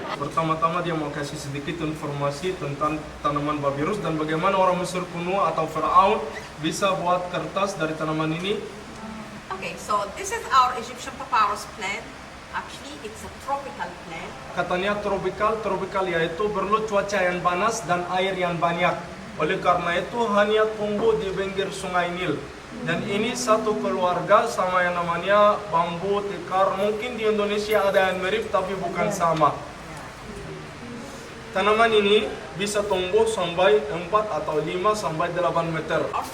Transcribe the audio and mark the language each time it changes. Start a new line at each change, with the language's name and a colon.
Indonesian: pertama-tama dia mau kasih sedikit informasi tentang tanaman papirus dan bagaimana orang Mesir kuno atau Firaun bisa buat kertas dari tanaman ini.
English: Okay, so this is our Egyptian papyrus plant. Actually, it's a tropical plant.
Indonesian: Katanya tropikal yaitu perlu cuaca yang panas dan air yang banyak. Oleh karena itu hanya tumbuh di pinggir sungai Nil. Dan ini satu keluarga sama yang namanya bambu tikar. Mungkin di Indonesia ada yang mirip tapi bukan sama. Tanaman ini bisa tumbuh sampai 4 atau 5 sampai 8 meter.